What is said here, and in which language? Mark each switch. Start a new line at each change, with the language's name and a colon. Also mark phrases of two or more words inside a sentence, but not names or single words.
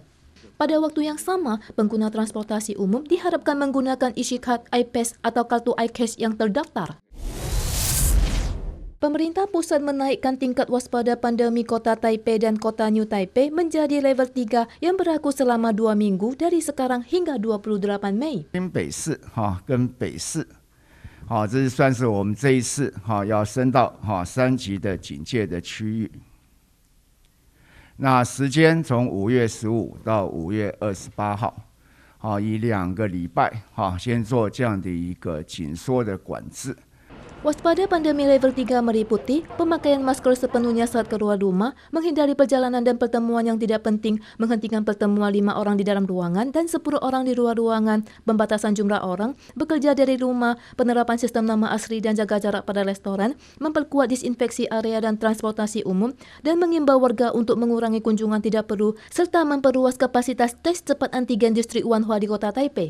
Indonesian: Pada waktu yang sama, pengguna transportasi umum diharapkan menggunakan e-card, iPass atau kartu iCash yang terdaftar. Pemerintah pusat menaikkan tingkat waspada pandemi kota Taipei dan kota New Taipei menjadi level 3 yang berlaku selama 2 minggu dari sekarang hingga 28 Mei.
Chinese: 这是算是我们这一次要升到3级的警戒的区域。那时间从5月15到5月28号，以2个礼拜先做这样的一个紧缩的管制。
Indonesian: Waspada pandemi level 3 meliputi pemakaian masker sepenuhnya saat keluar rumah, menghindari perjalanan dan pertemuan yang tidak penting, menghentikan pertemuan 5 orang di dalam ruangan dan 10 orang di luar ruangan, pembatasan jumlah orang, bekerja dari rumah, penerapan sistem nama asli dan jaga jarak pada restoran, memperkuat disinfeksi area dan transportasi umum, dan mengimbau warga untuk mengurangi kunjungan tidak perlu, serta memperluas kapasitas tes cepat antigen distrik Wanhua di kota Taipei.